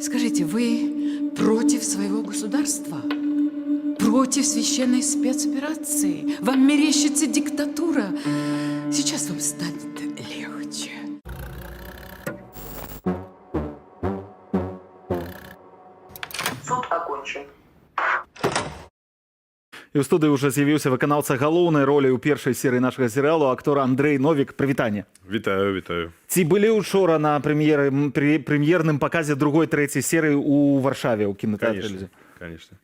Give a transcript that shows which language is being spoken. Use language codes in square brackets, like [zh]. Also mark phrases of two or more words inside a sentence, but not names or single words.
[ru] Скажите, вы против своего государства? Против священной спецоперации? Вам мерещится диктатура? Сейчас вам станет легче. Суд окончен. [be] І ў студыі ўжо з'явіўся выканаўца галоўнай ролі ў першай серыі нашага серыялу актор Андрэй Новік. Прывітанне. Вітаю, вітаю. Ці былі учора на прэм'ерным паказе другой, трэцяй серыі ў Варшаве ў кінатэатры? [ru] Конечно.